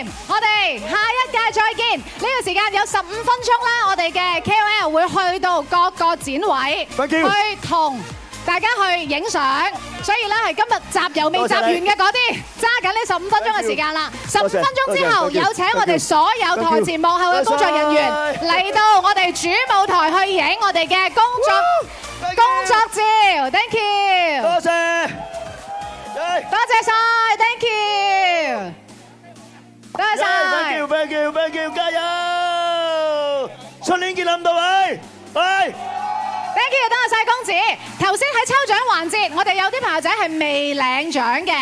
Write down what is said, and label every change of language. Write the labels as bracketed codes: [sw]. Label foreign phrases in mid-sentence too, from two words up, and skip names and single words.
[yue] 我哋下一屆再見。呢個時間有15分鐘啦，我哋嘅 KOL 會去到各個展位，去同大家去影相。所以咧係今日集郵未集完嘅嗰啲，揸緊呢15分鐘嘅時間啦。15分鐘之後，有請我哋所有台前幕後嘅工作人員嚟到我哋主舞台去影我哋嘅工作照。 [en] Thank you， [yue] 多謝，多謝晒 ， [en] Thank you， [yue] 多謝晒 [en] ，Thank you， [yue] 加油！春年見諗到位，喂！ [en] Thank you， [yue] 多謝晒公子。頭先喺抽獎環節，我哋有啲朋友仔係未領獎嘅。